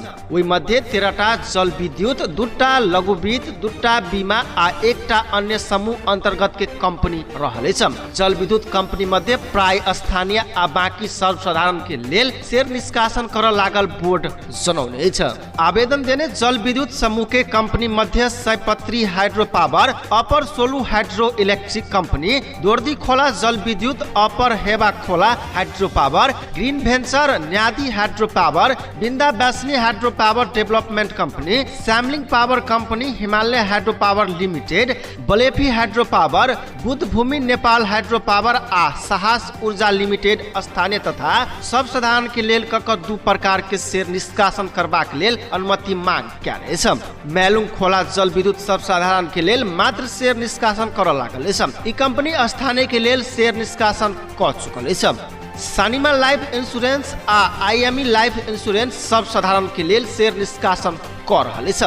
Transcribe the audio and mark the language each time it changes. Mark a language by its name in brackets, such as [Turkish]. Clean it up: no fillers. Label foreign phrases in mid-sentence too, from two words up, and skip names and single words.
[Maithili] ओहि मध्य 13टा जल विद्युत, 2टा लघु वित्त, 2टा बीमा आ 1टा अन्य समूह अंतर्गत के कंपनी रहल अछि। जल विद्युत कंपनी मध्य प्राय स्थानीय आ बाकी सर्वसाधारण के लेल शेयर निष्कासन कर लागल बोर्ड जनौने अछि। आवेदन देने जल विद्युत समूह के कंपनी मध्य सयपत्री हाइड्रो पावर, अपर सोलू हाइड्रो इलेक्ट्रिक कंपनी, दोर्दी खोला जल विद्युत, अपर हेवा खोला हाइड्रो पावर, ग्रीन वेंचर, न्यादी हाइड्रो पावर, बिंदा बैसनी हाइड्रो पावर डेवलपमेंट कंपनी, सैमलिंग पावर कंपनी, हिमालय हाइड्रो पावर लिमिटेड, बलेफी हाइड्रो पावर, बुद्ध भूमि नेपाल हाइड्रो पावर आ साहस ऊर्जा लिमिटेड स्थानीय तथा सर्वसाधारण के लेल कक 2 प्रकार के शेयर निष्कासन करबाक लेल अनुमति मांग कएने अछि। मेलुंग खोला जल विद्युत सर्वसाधारण के लेल मात्र शेयर निष्कासन कर लागल अछि। ई कंपनी स्थानीय के लेल शेयर निष्कासन क चुकल अछि। सानिमा लाइफ इंश्योरेंस आ आईएमई लाइफ इंश्योरेंस सर्वसाधारण के लेल शेयर निष्कासन कर रहल अछि।